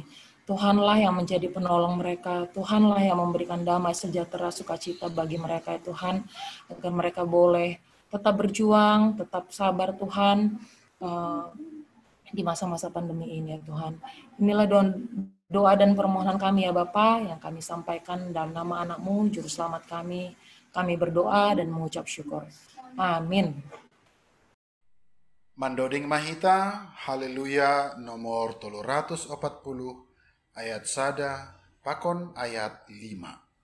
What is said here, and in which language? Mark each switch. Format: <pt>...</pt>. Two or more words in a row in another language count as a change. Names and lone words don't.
<id>Tuhanlah yang menjadi penolong mereka, Tuhanlah yang memberikan damai sejahtera sukacita bagi mereka ya Tuhan, agar mereka boleh tetap berjuang, tetap sabar Tuhan di masa-masa pandemi ini ya Tuhan. Inilah doa dan permohonan kami ya Bapa yang kami sampaikan dalam nama anak-Mu, Juru Selamat kami. Kami berdoa dan mengucap syukur. Amin.</id> <bts>Mandoding Mahita, Haleluya nomor 340, ayat sada, pakon ayat 5.</bts>